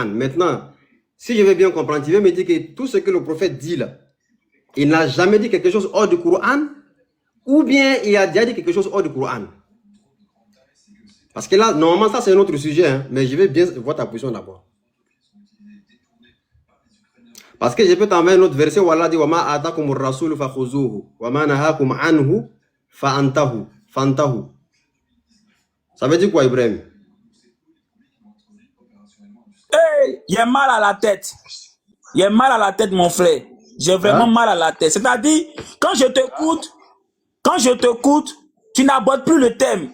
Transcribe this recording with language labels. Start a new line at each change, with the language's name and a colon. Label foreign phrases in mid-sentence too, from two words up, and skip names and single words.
French: Maintenant, si je vais bien comprendre, tu veux me dire que tout ce que le prophète dit là, il n'a jamais dit quelque chose hors du Coran, ou bien il a déjà dit quelque chose hors du Coran. Parce que là, normalement ça c'est un autre sujet, hein, mais je vais bien voir ta position d'abord. Parce que je peux t'envoyer un autre verset où Allah dit
Arabic: وما آتاكم الرسول فخذوه وما نهاكم عنه فانتهوا.
French: Ça veut dire quoi, Ibrahim? Hey, il y a mal à la tête. Il y a mal à la tête, mon frère. J'ai vraiment mal à la tête. C'est-à-dire, quand je t'écoute, tu n'abordes plus le thème.